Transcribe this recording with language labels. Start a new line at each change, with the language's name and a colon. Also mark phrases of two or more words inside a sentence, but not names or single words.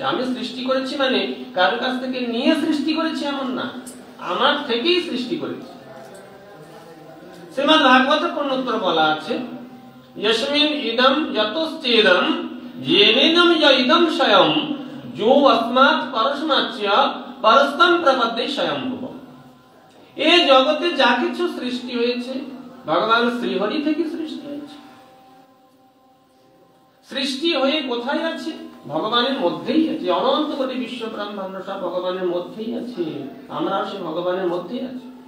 Bangla: আমি সৃষ্টি করেছি মানে কারো কাছ থেকে নিয়ে সৃষ্টি করেছি এমন না, আমার থেকেই সৃষ্টি করেছি। শ্রীমদ্ ভাগবত পূর্ণোত্তর বলা আছে
Sanskrit: यस्मिन् इदं यतश्चेदं येनेदं य इदं स्वयं जो अस्मात् परस्माच्च परस्तं प्रपद्ये स्वयंभुव।
Bangla: এই জগতে যা কিছু সৃষ্টি হয়েছে ভগবান শ্রীহরি থেকে সৃষ্টি হয়েছে। সৃষ্টি হয়ে কোথায় আছে? ভগবানের মধ্যেই আছে। অনন্ত কোটি বিশ্ব ব্রহ্মাণ্ড সব ভগবানের মধ্যেই আছে, আমরাও সে ভগবানের মধ্যেই আছি।